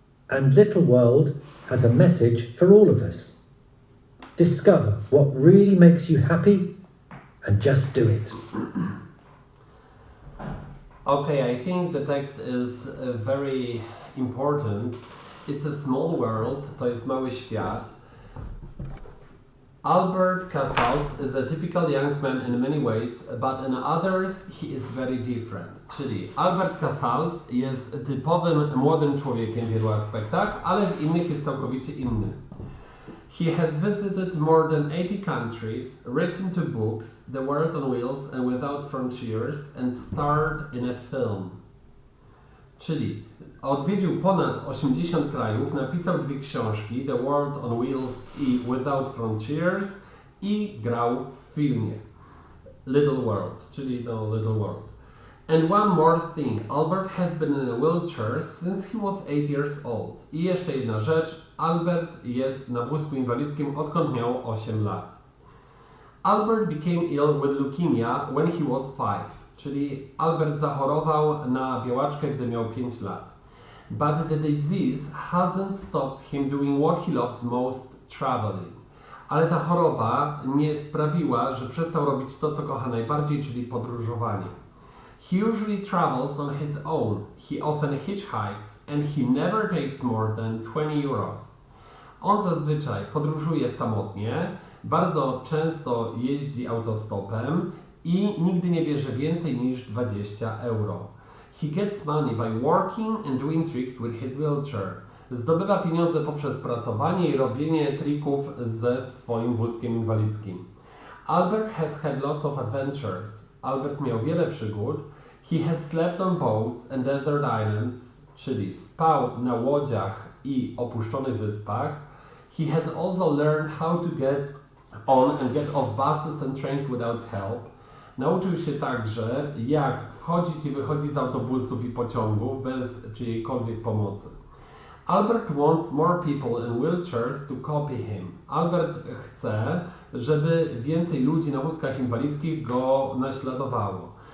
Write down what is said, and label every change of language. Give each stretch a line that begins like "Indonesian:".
English: And Little World has a message for all of us. Discover what really makes you happy and just do it. Okay, I think the text is very important. It's a small world,
Polish: to jest mały świat.
English: Albert Casals is a typical young man in many ways, but in others he is very different.
Polish: Czyli Albert Casals jest typowym młodym człowiekiem w wielu aspektach, ale w innych jest całkowicie inny.
English: He has visited more than 80 countries, written 2 books, The World on Wheels and Without Frontiers, and starred in a film.
Polish: Czyli odwiedził ponad 80 krajów, napisał 2 książki, The World on Wheels i Without Frontiers, i grał w filmie Little World, czyli Little World.
English: And one more thing, Albert has been in a wheelchair since he was 8 years old.
Polish: I jeszcze jedna rzecz, Albert jest na wózku inwalidzkim odkąd miał 8 lat.
English: Albert became ill with leukemia when he was 5,
Polish: czyli Albert zachorował na białaczkę, gdy miał 5 lat.
English: But the disease hasn't stopped him doing what he loves most, traveling.
Polish: Ale ta choroba nie sprawiła, że przestał robić to, co kocha najbardziej, czyli podróżowanie.
English: He usually travels on his own. He often hitchhikes and he never takes more than 20 euros.
Polish: On zazwyczaj podróżuje samotnie, bardzo często jeździ autostopem i nigdy nie bierze więcej niż 20 euro.
English: He gets money by working and doing tricks with his wheelchair.
Polish: Zdobywa pieniądze poprzez pracowanie i robienie trików ze swoim wózkiem inwalidzkim.
English: Albert has had lots of adventures.
Polish: Albert miał wiele przygód.
English: He has slept on boats and desert islands,
Polish: czyli spał na łodziach i opuszczonych wyspach.
English: He has also learned how to get on and get off buses and trains without help.
Polish: Nauczył się także, jak wchodzić i wychodzić z autobusów i pociągów bez czyjejkolwiek pomocy.
English: Albert wants more people in wheelchairs to copy him.
Polish: Albert chce, żeby więcej ludzi na wózkach inwalidzkich go naśladowało.